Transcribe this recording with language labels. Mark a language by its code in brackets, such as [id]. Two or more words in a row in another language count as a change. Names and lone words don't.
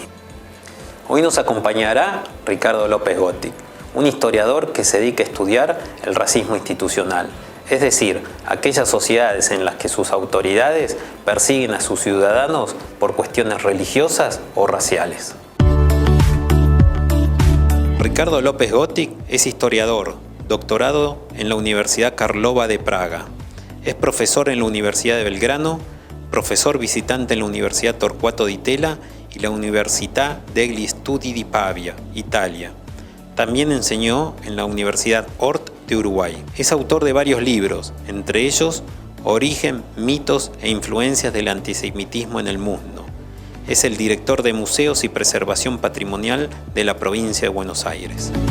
[es] Hoy nos acompañará Ricardo López Gotti, un historiador que se dedica a estudiar el racismo institucional, es decir, aquellas sociedades en las que sus autoridades persiguen a sus ciudadanos por cuestiones religiosas o raciales. Ricardo López Gotti es historiador, doctorado en la Universidad Karlova de Praga. Es profesor en la Universidad de Belgrano, profesor visitante en la Universidad Torquato Di Tella y la Università degli Studi di Pavia, Italia. También enseñó en la Universidad Hort de Uruguay. Es autor de varios libros, entre ellos Origen, mitos e influencias del antisemitismo en el mundo. Es el director de Museos y Preservación Patrimonial de la provincia de Buenos Aires.